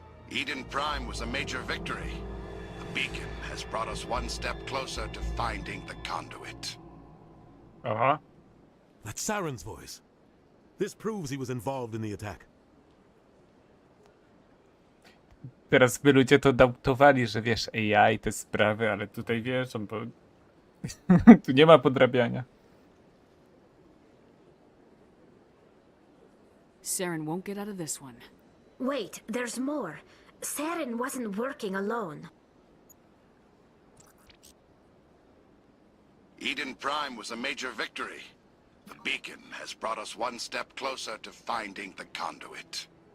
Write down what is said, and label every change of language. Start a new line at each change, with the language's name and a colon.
English: Eden Prime was a major victory. The beacon has brought us one step closer to finding the conduit. Aha. That's Saren's voice. This proves he was involved in the attack.
Polish: Teraz by ludzie to doubtowali, że wiesz, AI te sprawy, ale tutaj wiesz, bo tu nie ma podrabiania.
English: Saren won't get out of this one. Wait, there's more. Saren wasn't working alone. Eden Prime was a major victory. The beacon has brought us one step closer to finding the conduit.